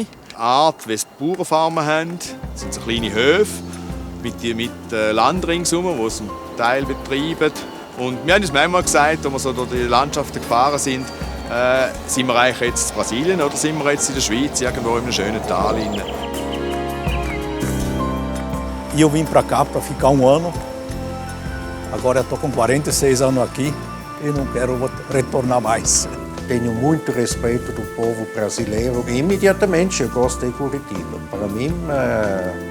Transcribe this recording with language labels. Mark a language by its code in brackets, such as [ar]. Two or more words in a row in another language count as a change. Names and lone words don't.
[de] Die Art, wie es die Bauernfarmen haben, sind so kleine Höfe mit Land ringsherum, die zum Teil betreiben. Und wir haben uns manchmal gesagt, als wir so durch die Landschaften gefahren sind wir eigentlich jetzt in Brasilien oder sind wir jetzt in der Schweiz, irgendwo in einem schönen Tal? [pt] Eu vim para cá para ficar um ano. Agora estou com 46 anos aqui e não quero retornar mais. Tenho muito respeito do povo brasileiro e imediatamente eu gostei de Curitiba.